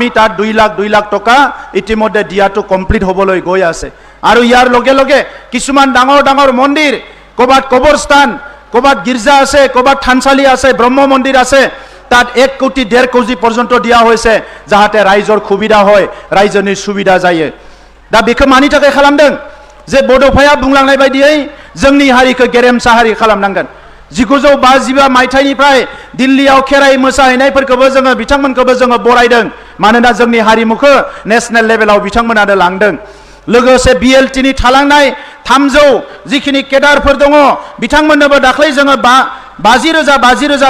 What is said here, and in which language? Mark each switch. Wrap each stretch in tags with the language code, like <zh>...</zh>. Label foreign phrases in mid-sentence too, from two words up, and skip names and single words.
<as>তাত 2 লাখ টকা ইতিমধ্যে দিয়াটো কমপ্লিট হ'বলৈ গৈ আছে আৰু ইয়াৰ লগে লগে কিছুমান ডাঙৰ মন্দিৰ কবাত কবৰস্থান কবাত গিৰ্জা আছে কবাত থানচালি আছে ব্ৰহ্ম মন্দিৰ আছে তাত 1 কোটি 1.5 কোটি পৰ্যন্ত দিয়া হৈছে যাহাতে ৰাইজৰ সুবিধা হয় ৰাইজनि সুবিধা যায়</as> <brx>दा बेखौ मानि थाखाय खालामदों जे बड'फाया बुंलांनाय बायदियै जोंनि हारिखौ गेरेमसा हारि खालामनांगोन 1952 मायथाइनिफ्राय दिल्लीयाव खेराइ मोसाहैनायफोरखौबो जोङो बिथांमोनखौबो जोङो बरायदों मानोना जोंनि हारिमुखौ नेशनेल लेभेलाव बिथांमोनानो लांदों लोगोसे BLT नि थालांनाय 300 जिखिनि केडारफोर दङ बिथांमोननोबो दाख्लै जोङो 50,000</brx>